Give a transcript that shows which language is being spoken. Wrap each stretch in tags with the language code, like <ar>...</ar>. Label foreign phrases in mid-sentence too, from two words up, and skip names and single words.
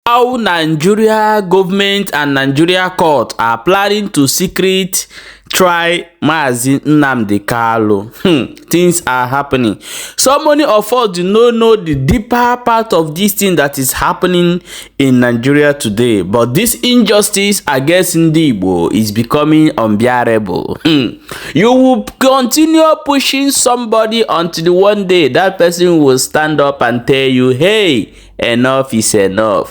<en>How Nigeria government and Nigeria court are planning to secret try Mazi Nnamdi Kanu. Things are happening. So many of us do not know the deeper part of this thing that is happening in Nigeria today. But this injustice against Ndigbo is becoming unbearable. You will continue pushing somebody until one day that person will stand up and tell you, hey, enough is enough.</en>